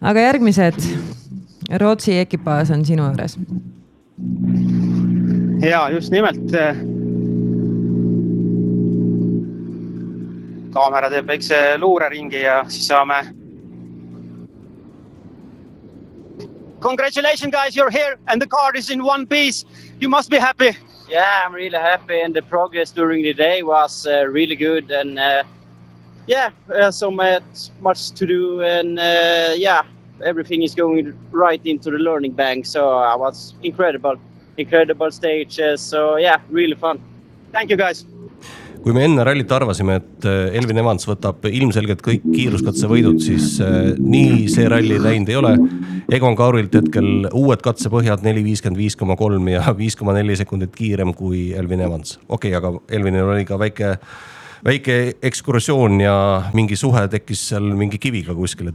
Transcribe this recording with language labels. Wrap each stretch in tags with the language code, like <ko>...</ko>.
<et>aga järgmised , Rootsi ekipaaž on sinu juures . ja just nimelt . kaamera teeb väikse luureringi ja siis saame .</et> <en>Congratulations guys , you are here and the car is in one piece . You must be happy . Yeah , I am really happy and the progress during the day was really good and yeah , so much to do and yeah , everything is going right into the learning bank , so I was incredible stage , so yeah , really fun . Thank you guys .</en> <et>kui me enne rallit arvasime, et Elvin Evans võtab ilmselgelt kõik kiiruskatse võidud, siis nii see ralli läinud ei ole. Egon Kaurilt hetkel uued katsepõhjad 4.55,3 ja 5,4 sekundit kiirem kui Elvin Evans. Okei, aga Elvinil oli ka väike ekskursioon ja mingi suhe tekis seal mingi kiviga kuskil.</et>